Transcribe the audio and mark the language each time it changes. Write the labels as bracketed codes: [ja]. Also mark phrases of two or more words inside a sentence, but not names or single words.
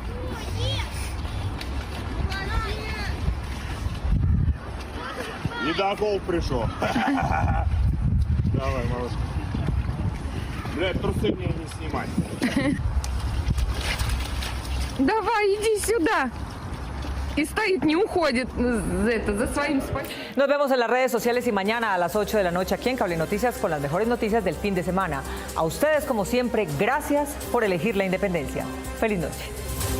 [ru] Ледокол пришел. Давай, малышка. Блядь, трусы мне не снимать. Давай, иди сюда. Y стоит, не уходит за своим спасением. [es] Nos vemos en las redes sociales y mañana a las 8 de la noche aquí en Cable Noticias con las mejores noticias del fin de semana. A ustedes, como siempre, gracias por elegir la independencia. Feliz noche.